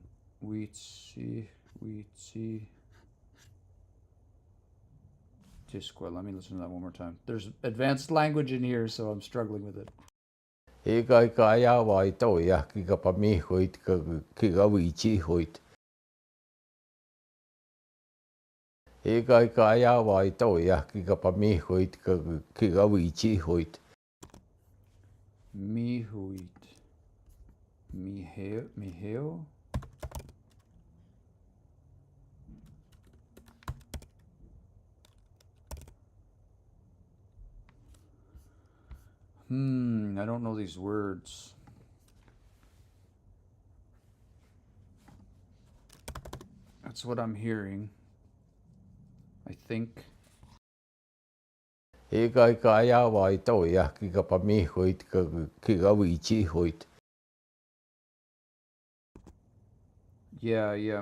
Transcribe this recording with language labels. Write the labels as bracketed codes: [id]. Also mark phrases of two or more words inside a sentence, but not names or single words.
[cr] Weetsi. Tishkwa. [en] Let me listen to that one more time. There's advanced language in here, so I'm struggling with it. [cr] E ka ya wa to ya ki ka pa mi hoit ka ki ga wi chi hoit. E ka ya wa to ya ki ka pa mi hoit ka ki ga wi chi hoit. Mihuit. Miheo? [en] I don't know these words. That's what I'm hearing. I think. [cr] E ka ya wa to ya ki ka pa mi hoit ka ki ga wi chi hoit. [en] Yeah.